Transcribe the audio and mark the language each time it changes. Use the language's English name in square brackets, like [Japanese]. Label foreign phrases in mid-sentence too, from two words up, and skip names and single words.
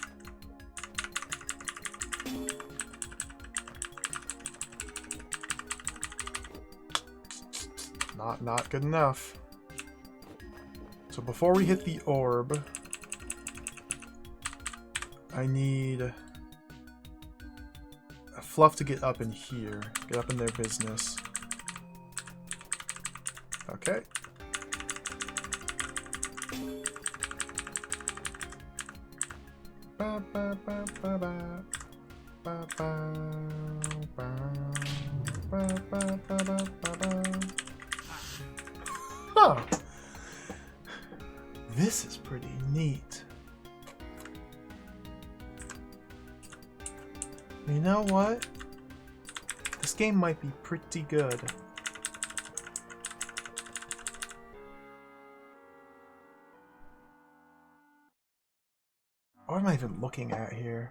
[English] Not good enough. So before we hit the orb, I need a Fluff to get up in here. Get up in their business. Okay. Ba, ba, ba, ba, ba. Ba, ba, ba, ba, ba, ba, ba, ba. Huh. This is pretty neat. You know what? This game might be pretty good. What am I even looking at here?